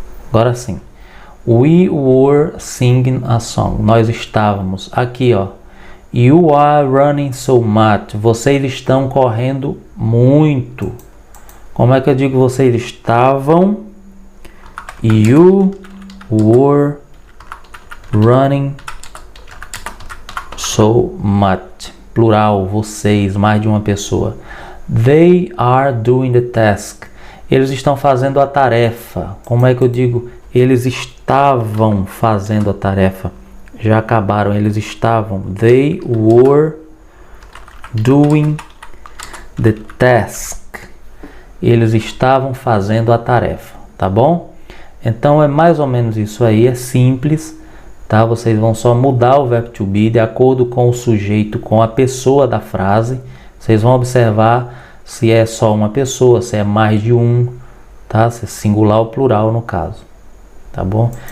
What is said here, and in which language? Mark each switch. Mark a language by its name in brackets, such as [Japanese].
[Portuguese] Agora sim. [English] We were singing a song. [Portuguese] Nós estávamos. Aqui, ó. [English] You are running so much. [Portuguese] Vocês estão correndo muito. Como é que eu digo vocês estavam? [English] You were running so much. [Portuguese] Plural, vocês, mais de uma pessoa. [English] They are doing the task. [Portuguese] Eles estão fazendo a tarefa. Como é que eu digo? Eles estavam fazendo a tarefa. Já acabaram, eles estavam. [English] They were doing the task. [Portuguese] Eles estavam fazendo a tarefa, tá bom? Então é mais ou menos isso aí, é simples, tá? Vocês vão só mudar o verbo to be de acordo com o sujeito, com a pessoa da frase. Vocês vão observar se é só uma pessoa, se é mais de um, tá? Se é singular ou plural no caso. tá bom?